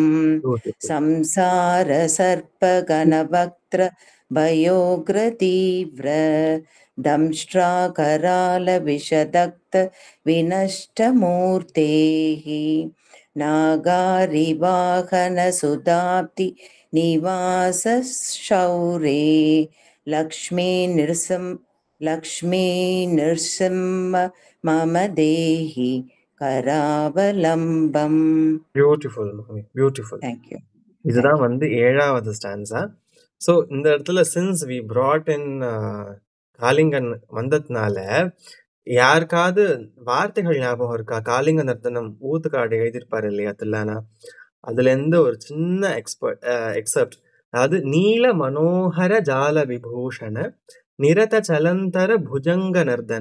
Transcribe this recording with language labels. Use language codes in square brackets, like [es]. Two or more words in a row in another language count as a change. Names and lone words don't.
[sa] संसार सर्प घनवक्त्र भयोग्र तीव्र दंष्ट्रा कराल विषदक्त विनष्ट मूर्तेः नागारिवाहन सुदाप्ति निवास शौरे लक्ष्मी नृसिंह मम देहि கராவலம்பம். [ta] பியூட்டிஃபுல் மாமி, பியூட்டிஃபுல். [en] Thank you. [ta] இதுதான் வந்து 7வது ஸ்டான்ஸா. ஸோ இந்த இடத்துல [en] since we brought in [ta] காளிங்கன் வந்ததுனால யாருக்காவது வார்த்தைகள் ஞாபகம் இருக்கா? காளிங்க நர்த்தனம் ஊத்துக்காடு எழுதியிருப்பாரு இல்லையா தில்லானா, அதுல இருந்து ஒரு சின்ன எக்ஸப்ட். [sa] அதாவது नील मनोहर जाल विभूषण निरत चलन्तर भुजङ्ग नर्तन.